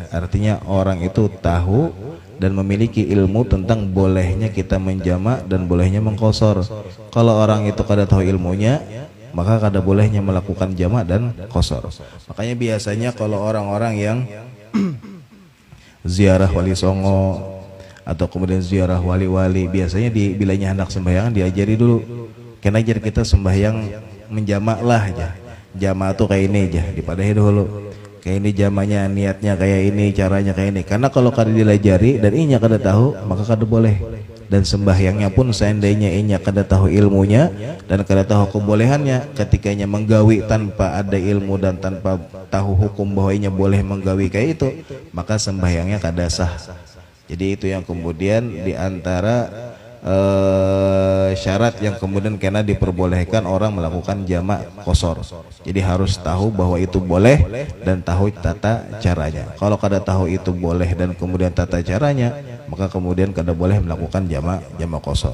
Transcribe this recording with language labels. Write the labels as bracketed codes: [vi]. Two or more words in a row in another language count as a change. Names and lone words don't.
[id] Artinya orang itu tahu dan memiliki ilmu tentang bolehnya kita menjamak dan bolehnya mengqasar. Kalau orang itu kada tahu ilmunya, maka kada bolehnya melakukan jamak dan qasar. Makanya biasanya kalau orang-orang yang ziarah wali songo atau kemudian ziarah wali-wali, biasanya bilanya hendak sembahyang diajari dulu. Kena ajar kita sembahyang menjamak lah aja. Jamak tuh kayak ini aja, dipadahi dulu. Kayak ini jamaknya, niatnya kayak ini, caranya kayak ini. Karena kalau kada dilajari dan inya kada tahu, maka kada boleh. Dan sembahyangnya pun seandainya inya kada tahu ilmunya dan kada tahu kebolehannya, ketikanya menggawi tanpa ada ilmu dan tanpa tahu hukum bahwa inya boleh menggawi kayak itu, maka sembahyangnya kada sah. Jadi itu yang kemudian diantara syarat yang kemudian kena diperbolehkan orang melakukan jamak qasar. Jadi harus tahu bahwa itu boleh dan tahu tata caranya. Kalau kada tahu itu boleh dan kemudian tata caranya, maka kemudian kada boleh melakukan jamak qasar.